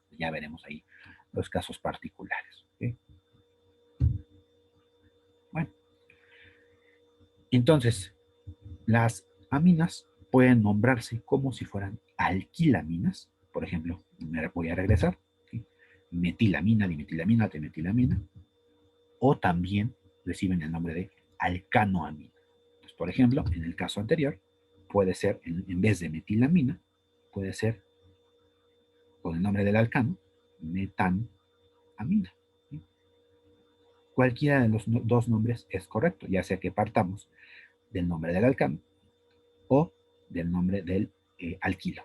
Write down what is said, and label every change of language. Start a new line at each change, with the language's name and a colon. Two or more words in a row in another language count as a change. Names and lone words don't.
Spanish: Ya veremos ahí los casos particulares. ¿Sí? Bueno, entonces, las aminas pueden nombrarse como si fueran alquilaminas. Por ejemplo, me voy a regresar. ¿Sí? Metilamina, dimetilamina, trimetilamina. O también reciben el nombre de alcanoamina. Entonces, por ejemplo, en el caso anterior, puede ser, en vez de metilamina, puede ser con el nombre del alcano, metanamina. ¿Sí? Cualquiera de los dos nombres es correcto, ya sea que partamos del nombre del alcano o del nombre del alquilo.